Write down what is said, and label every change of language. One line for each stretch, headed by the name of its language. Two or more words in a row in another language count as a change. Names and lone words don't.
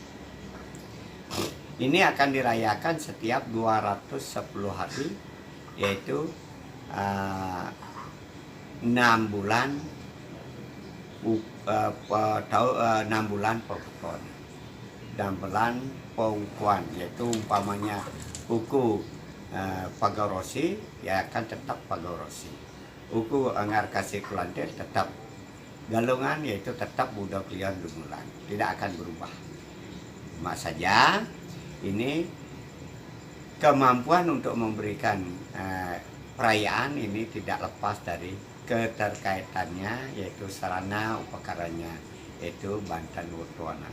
Indonesian: Ini akan dirayakan setiap 210 hari, yaitu 6 bulan 6 bulan pewetuan. 6 bulan pewukuan, yaitu umpamanya uku Pagorosi, ya akan tetap Pagorosi. Uku Anggar Kasih Kulantir tetap. Galungan yaitu tetap Budak Lion Dumulan, tidak akan berubah. Cuma saja ini kemampuan untuk memberikan perayaan ini tidak lepas dari keterkaitannya, yaitu sarana upakaranya, yaitu Banten Wetuanan.